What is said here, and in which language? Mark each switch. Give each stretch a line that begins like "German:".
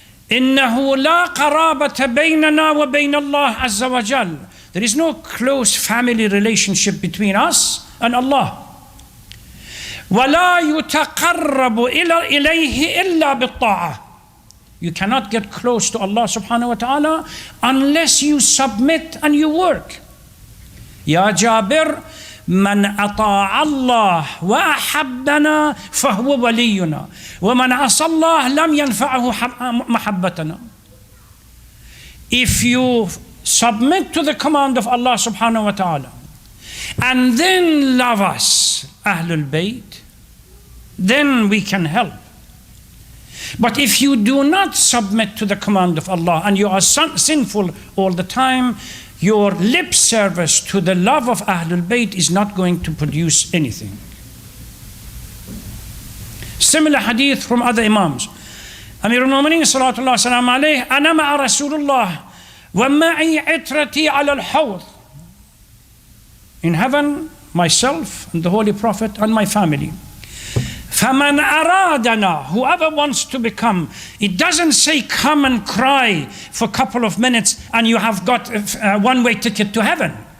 Arabic: إنه لا قرابة بيننا وبين الله عز وجل.
English: There is no close family relationship between us and Allah.
Arabic: ولا يتقرب إليه إلا بالطاعة.
English: You cannot get close to Allah subhanahu wa ta'ala unless you submit and you work. Ya Jabir,
Arabic: من أطاع الله وأحبنا فهو ولينا ومن عصى الله لم ينفعه محبتنا.
English: If you submit to the command of Allah subhanahu wa ta'ala and then love us, Ahlul Bayt, then we can help. But if you do not submit to the command of Allah and you are sinful all the time, your lip service to the love of Ahlul Bayt is not going to produce anything. Similar hadith from other imams.
Arabic: أمير المؤمنين صلى الله عليه عليه أنا مع رسول الله ومعي عترتي على الحوض.
English: In heaven, myself and the Holy Prophet and my family.
Arabic: فَمَنْ أَرَادَنَا,
English: whoever wants to become, it doesn't say come and cry for a couple of minutes and you have got a one-way ticket to heaven.